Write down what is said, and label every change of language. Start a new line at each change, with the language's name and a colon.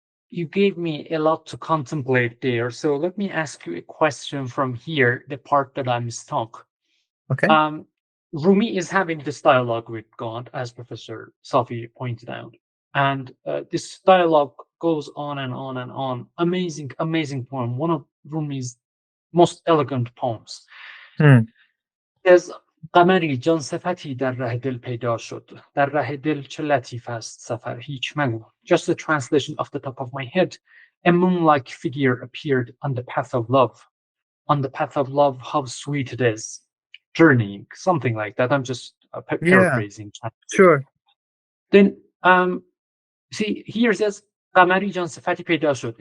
English: You gave me a lot to contemplate there. So let me ask you a question from here, the part that I'm stuck. Okay. Um, Rumi is having this dialogue with God, as Professor Safi pointed out. And this dialogue goes on and on and on. Amazing, amazing poem. One of Rumi's most elegant poems. Hmm.
Persian: از قمری جان صفتی در ره دل پیدا شد در ره دل چه لطیف است سفر هیچ مگو.
English: Just the translation off the top of my head. A moon-like figure appeared on the path of love. On the path of love, how sweet it is. Journeying, something like that. I'm just Yeah, paraphrasing. sure. Then, see, here it says,
Persian: قمری جان صفتی پیدا شد.